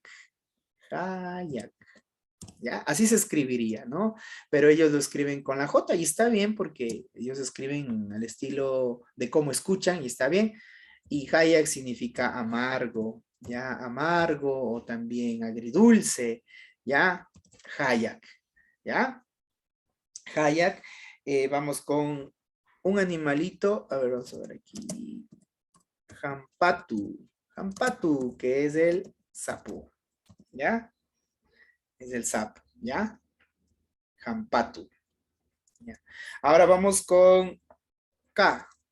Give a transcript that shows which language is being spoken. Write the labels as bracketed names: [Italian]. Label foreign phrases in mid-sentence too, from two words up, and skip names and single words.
[Spanish] Hayak. ¿Ya? Así se escribiría, ¿no? Pero ellos lo escriben con la J y está bien porque ellos escriben al estilo de cómo escuchan y está bien. Y Hayak significa amargo, ¿ya? Amargo o también agridulce, ¿ya? Hayak, ¿ya? Hayak. Vamos con un animalito. A ver, vamos a ver aquí. Jampatu. Jampatu, que es el sapo, ¿ya? Es el sapo, ¿ya? Jampatu. ¿Ya? Ahora vamos con K.